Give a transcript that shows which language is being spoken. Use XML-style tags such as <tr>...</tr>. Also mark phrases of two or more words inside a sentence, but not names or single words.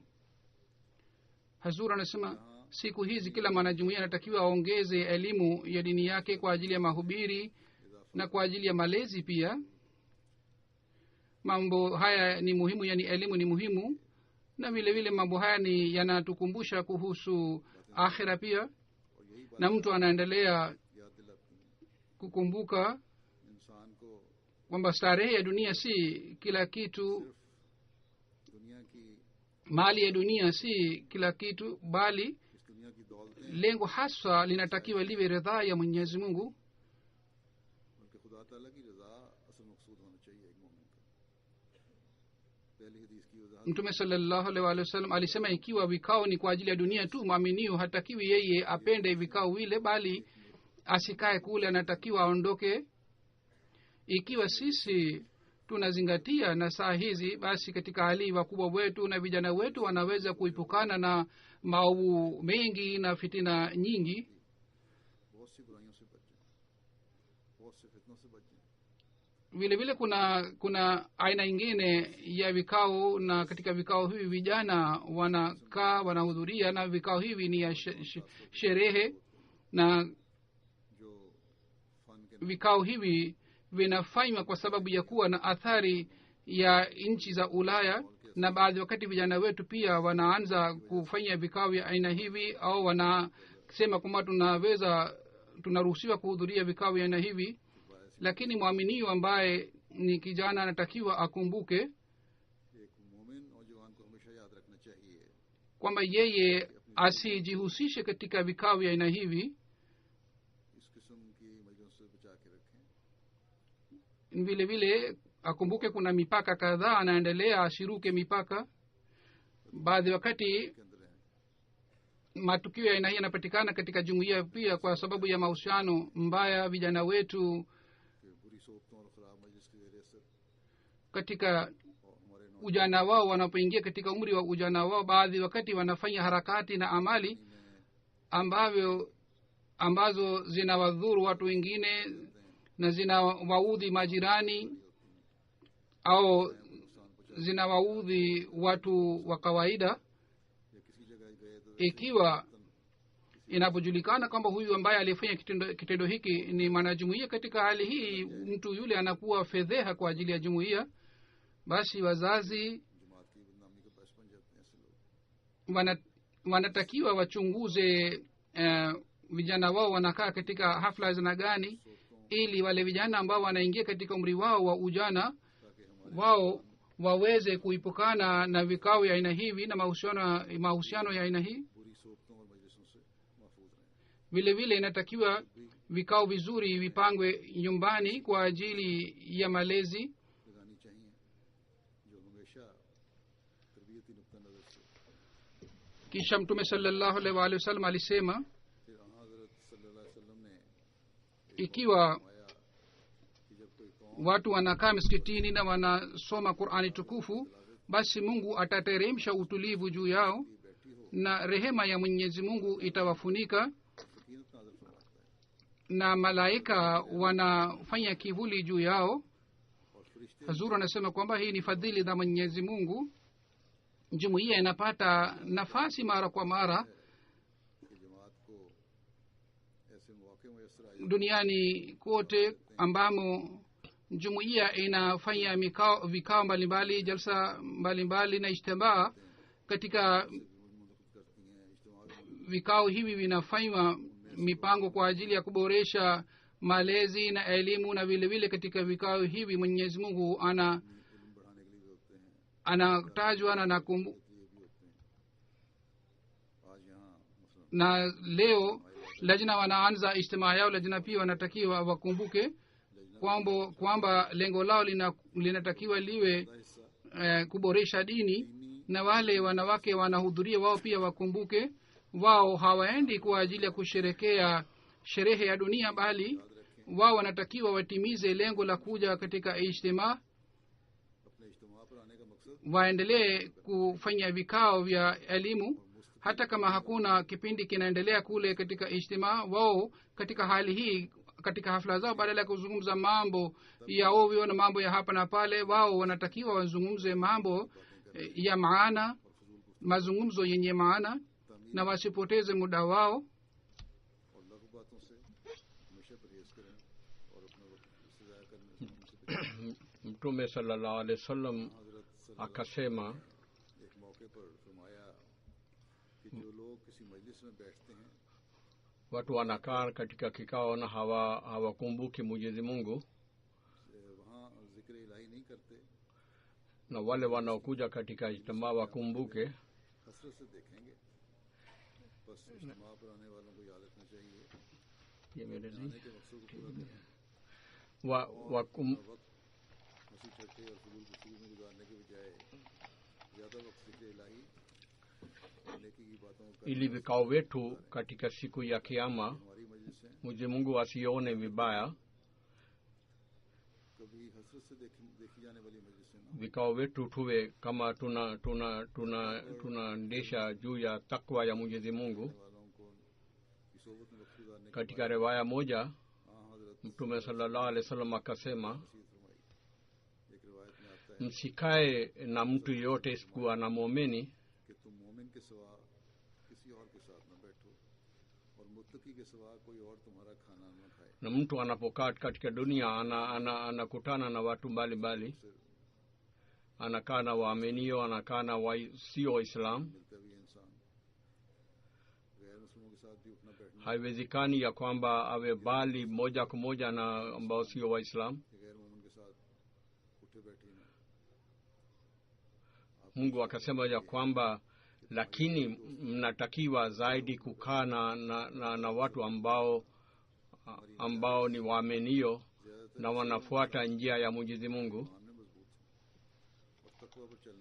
<sw>Hazur anasema siku hizi kila mwanajumuiya anatakiwa aongeze elimu ya dini yake kwa ajili ya mahubiri na kwa ajili ya malezi pia. Mambo haya ni muhimu, yani elimu ni muhimu, na vile vile mambo haya ni yanatukumbusha kuhusu akhira pia, na mtu anaendelea</sw> <ur>یاد دلاتی ہیں</ur> <sw>kukumbuka</sw> <ur>انسان کو</ur> <sw>kwamba starehe ya dunia si kila kitu,</sw> <ur>دنیا کی</ur> <sw>mali ya dunia si kila kitu, bali</sw> <ur>اس دنیا کی دولتیں</ur> <sw>lengo haswa linatakiwa liwe ridhaa ya Mwenyezi Mungu.</sw> <ur>ان کے خدا تعالیٰ کی رضا اصل مقصود ہونا چاہیے ایک مومن کا. پہلی حدیث کی وضاحت</ur> <sw>Mtume</sw> <ar>صلى الله عليه وسلم</ar> <sw>alisema ikiwa vikao ni kwa ajili ya dunia tu, mwaminio hatakiwi yeye apende vikao vile, bali asikae kule, anatakiwa aondoke. Ikiwa sisi tunazingatia na saa hizi, basi katika hali wakubwa wetu na vijana wetu wanaweza kuipukana na maovu mengi na fitina nyingi.</sw> <ur>بہت سی برائیوں سے بچ جائے، بہت سے فتنوں سے بچ جائے.</ur> <sw>Vile vile kuna aina ingine ya vikao, na katika vikao hivi vijana wanakaa wanahudhuria, na vikao hivi ni ya sherehe, na</sw> <ur>جو فن کے</ur> <sw>vikao hivi vinafanywa kwa sababu ya kuwa na athari ya nchi za Ulaya, na baadhi wakati vijana wetu pia wanaanza kufanya vikao vya aina hivi, au wanasema kwamba tunaruhusiwa kuhudhuria vikao vya aina hivi. Lakini mwaminio ambaye ni kijana anatakiwa akumbuke</sw> <ur>ایک مومن اور جوان کو ہمیشہ یاد رکھنا چاہیے</ur> <sw>kwamba yeye asijihusishe katika vikao vya aina hivi.</sw> <ur>اس قسم کی مجلسوں سے بچا کے رکھیں.</ur> <sw>Vile vile akumbuke kuna mipaka kadhaa, anaendelea asiruke mipaka. Baadhi wakati</sw> <ur>کے اندر ہیں</ur> <sw>matukio ya aina hii yanapatikana katika jumuiya pia kwa sababu ya mahusiano mbaya. Vijana wetu</sw> <ur>کہ بری صحبتوں اور خراب مجلس کی وجہ سے</ur> <sw>katika</sw> <ur>اور ہمارے نوجوان</ur> <sw>ujana wao, wanapoingia katika umri wa ujana wao, baadhi wakati wanafanya harakati na amali ambazo zinawadhuru watu wengine na zinawaudhi majirani au zinawaudhi watu wa kawaida.</sw> <ur>یا کسی جگہ گئے تو</ur> <sw>Ikiwa inapojulikana kwamba huyu ambaye alifanya kitendo hiki ni mwanajumuiya, katika hali hii mtu yule anakuwa fedheha kwa ajili ya jumuiya. Basi wazazi</sw> <ur>جماعت کی بدنامی کا باعث بن جاتے ہیں ایسے لوگ.</ur> <sw>wanatakiwa wachunguze vijana wao wanakaa katika hafla zina gani, ili wale vijana ambao wanaingia katika umri wao wa ujana wao waweze kuipukana na vikao ya aina hivi na mahusiano ya aina hii.</sw> <ur>بری صحبتوں اور مجلسوں سے محفوظ رہیں.</ur> <sw>Vile vile inatakiwa vikao vizuri vipangwe nyumbani kwa ajili ya malezi.</sw> <ur>لگانی چاہیے جو ہمیشہ تربیتی نکتہ نظر سے.</ur> <sw>Kisha Mtume</sw> <ar>صلى الله عليه وسلم</ar> <sw>alisema,</sw> <ur>پھر حضرت</ur> <ar>صلى الله عليه وسلم</ar> <ur>نے</ur> <sw>ikiwa</sw> <ur>فرمایا کہ جب کوئی قوم</ur> <sw>watu wanakaa misikitini na wanasoma Qur'ani tukufu, basi Mungu atateremsha utulivu juu yao</sw> <ur>بیٹھی ہو</ur> <sw>na rehema ya Mwenyezi Mungu itawafunika,</sw> <ur>سکینت نازل فرماتا ہے</ur> <sw>na malaika wanafanya kivuli juu yao.</sw> <ur>اور فرشتے</ur> <sw>Hazur anasema kwamba hii ni fadhili za Mwenyezi Mungu. Jumuiya inapata nafasi mara kwa mara</sw> <ur>کی جماعت کو ایسے موقعے میسر آئے</ur> <sw>duniani kote ambamo jumuiya inafanya vikao mbalimbali, jalsa mbalimbali na ijtimaa. Katika</sw> <ur>منعقد کرتی ہیں اجتماع بھی</ur> <sw>vikao hivi vinafanywa mipango kwa ajili ya kuboresha malezi na elimu, na vile vile katika vikao hivi Mwenyezi Mungu</sw> <ur>علم بڑھانے کے لیے بھی ہوتے ہیں,</ur> <sw>anatajwa na</sw> <ur>یہ بھی ہوتے ہیں۔ آج یہاں مثلاً</ur> <sw>na leo lajna wanaanza ijtimaa yao. Lajna pia wanatakiwa wakumbuke kwamba lengo lao linatakiwa liwe</sw> <ur>हिस्सा</ur> <sw>kuboresha dini, na wale wanawake wanahudhuria wao pia wakumbuke wao hawaendi kwa ajili ya kusherekea sherehe ya dunia, bali wao wanatakiwa watimize lengo la kuja katika ijtimaa.</sw> <ur>اپنے اجتماع پر آنے کا مقصد</ur> <sw>Waendelee kufanya vikao vya elimu hata kama hakuna kipindi kinaendelea kule katika ijtimaa. Wao katika hali hii, katika hafla zao, badala ya kuzungumza mambo ya ovyo na mambo ya hapa na pale, wao wanatakiwa wazungumze mambo ya maana, mazungumzo yenye maana, na wasipoteze muda wao.</sw> <ur>اور لغو باتوں سے ہمیشہ پرہیز کریں اور اپنے وقت ضائع کرنے سے ان سے</ur> <sw>Mtume</sw> <ar>صلى الله عليه وسلم</ar> <ur>حضرت صلی اللہ</ur> <sw>akasema</sw> <ur>ایک موقع پر فرمایا کہ جو لوگ کسی مجلس میں بیٹھتے ہیں</ur> <sw>watu wanakaa katika kikao na hawakumbuki Mwenyezi Mungu,</sw> <ur>وہاں ذکر الٰہی نہیں کرتے,</ur> <sw>na wale wanaokuja katika ijtimaa wakumbuke.</sw> <ur>حسرت سے دیکھیں گے. بس اجتماع پر آنے والوں کو یاد رکھنا چاہیے یہ میرے نہیں آنے کے مقصد کو پورا کریں. वक्त ہنسی ٹھٹھے اور فضول گفتگو میں گزارنے کے بجائے زیادہ وقت ذکر الٰہی نیکی کی باتوں کا</ur> <sw>ili vikao wetu katika siku ya Kiyama</sw> <ur>ہماری مجلس ہے</ur> <sw>Mwenyezi Mungu asione vibaya.</sw> <ur>کبھی حسرت سے دیکھی جانے والی مجلس ہے نا,</ur> <sw>Vikao wetu tuwe kama tunaendesha juu ya takwa ya Mwenyezi Mungu.</sw> <ur>والوں کو کی صحبت میں وقت گزارنے کی</ur> <sw>Katika riwaya moja</sw> <ur>ہاں حضرت</ur> <sw>Mtume</sw> <ar>صلى الله عليه وسلم</ar> <sw>akasema,</sw> <ur>نصیحت فرمائی۔ ایک روایت میں آتا ہے</ur> <sw>msikae na mtu yote isipokuwa na muumini,</sw> <ur>کہ تم مومن کے سوا کسی اور کے ساتھ نہ بیٹھو اور متقی کے سوا کوئی اور تمہارا کھانا نہ کھائے.</ur> <sw>na mtu anapokaa katika dunia anakutana na watu mbalimbali,</sw> <ur>उससे</ur> <sw>anakaa na waaminio, anakaa na sio Waislamu.</sw> <ur>ملتا بھی ہے انسان. غیر مسلموں کے ساتھ بھی اٹھنا بیٹھنا</ur> <sw>Haiwezekani ya kwamba awe bali moja kwa moja na ambao sio Waislamu.</sw> <ur>کہ غیر مومن کے ساتھ اٹھے بیٹھے نا.</ur> <sw>Mungu akasema ya kwamba lakini mnatakiwa zaidi kukaa na watu ambao ni waaminio na wanafuata njia ya Mwenyezi Mungu.</sw> <ur>ماننے مضبوط ہو اور تقویٰ پر چلنے</ur>